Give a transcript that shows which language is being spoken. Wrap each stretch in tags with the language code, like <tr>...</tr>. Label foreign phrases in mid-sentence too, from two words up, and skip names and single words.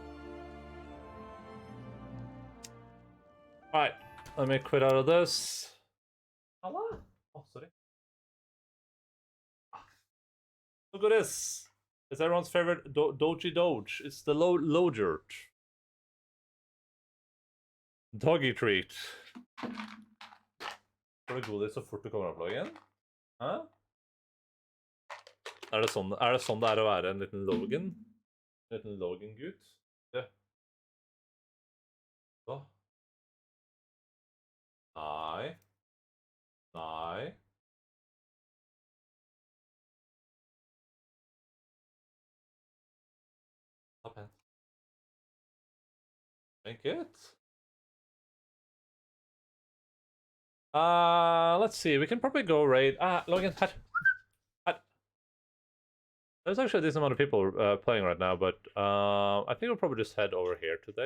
<en>Alright, let me quit out of this. Hello? Oh, sorry. Look at this. It's everyone's favorite Doji Doge. It's the Logert. Doggy treat.</en> <no>Får du godis så fort du kommer opp igjen? Hæ? Er det sånn det er å være en liten Logan? En liten Logan-gutt? Ja. Så. Nei. Nei. Ta pent.</no> <en>Thank it. Let's see. We can probably go raid. Logan, her. There's actually a decent amount of people playing right now, but I think we'll probably just head over here today.</en>